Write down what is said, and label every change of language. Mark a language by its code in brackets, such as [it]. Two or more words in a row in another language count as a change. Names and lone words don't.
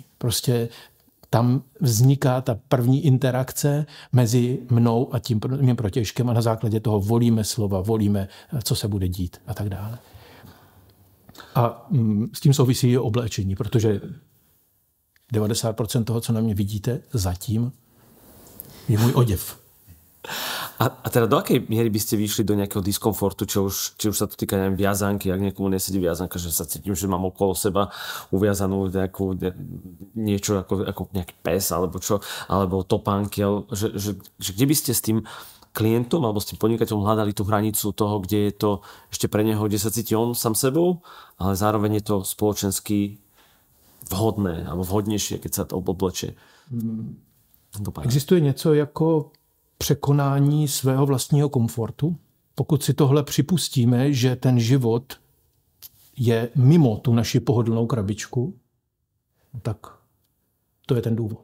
[cs] Prostě tam vzniká ta první interakce mezi mnou a tím mým protějškem a na základě toho volíme slova, volíme, co se bude dít a tak dále. A s tím souvisí i oblečení, protože 90% toho, co na mě vidíte, zatím je můj oděv. [sk] A teda do akej miery by ste vyšli do nejakého diskomfortu, či už sa to týka, neviem, viazanky, ak niekomu nesedí viazanka, že sa cítim, že mám okolo seba uviazanú niečo ako nejaký pes, alebo čo, alebo topánky, že kde by ste s tým klientom alebo s tým podnikateľom hľadali tú hranicu toho, kde je to ešte pre neho, kde sa cíti on sám sebou, ale zároveň je to spoločensky vhodné alebo vhodnější, keď sa to oblečie. [cs] Existuje něco jako překonání svého vlastního komfortu? Pokud si tohle připustíme, že ten život je mimo tu naši pohodlnou krabičku, tak to je ten důvod.